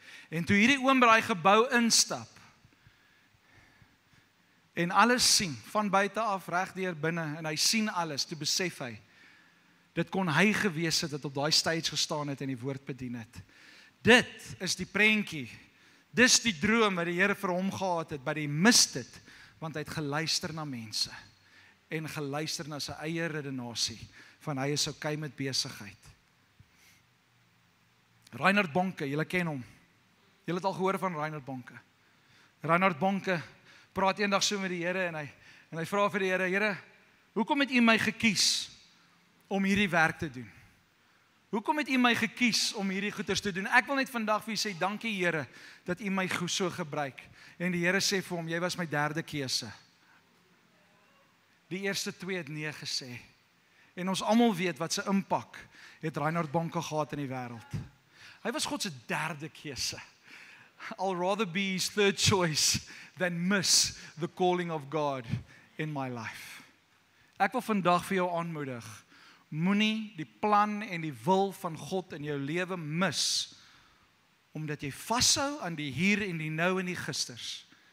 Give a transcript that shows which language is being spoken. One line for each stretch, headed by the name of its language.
Afrikaans: En toe hierdie oom by daai gebou instap en alles sien van buite af reg deur binne en hy sien alles, toe besef hy dit kon hy gewees het wat op daai stage gestaan het en die woord bedien het. Dit is die prentjie. Dis die droom wat die Here vir hom gehad het, but hy mis dit want hy het geluister na mense en geluister na sy eie redenasie van hy is okay met besigheid. Reinhard Bonke, julle ken hom. Julle het al gehoor van Reinhard Bonke. Reinhard Bonke praat eendag so met die Here en hy vra vir die Here, Here, hoekom het U my gekies om hierdie werk te doen? Hoekom het U my gekies om hierdie goeders te doen? Ek wil net vandag vir U sê, dankie Here, dat U my so gebruik. En die Here sê vir hom, jy was my derde keuse. Die eerste twee het nee gesê. En ons almal weet wat se impak het Reinhard Bonke gehad in die wêreld. Hy was God se derde keuse.
English: I'll rather be his third choice than miss the calling of God in my life.
Afrikaans: Ek wil vandag vir jou aanmoedig, moenie die plan en die wil van God in jou lewe mis, omdat jy vashou aan die hier en die nou en die gisters.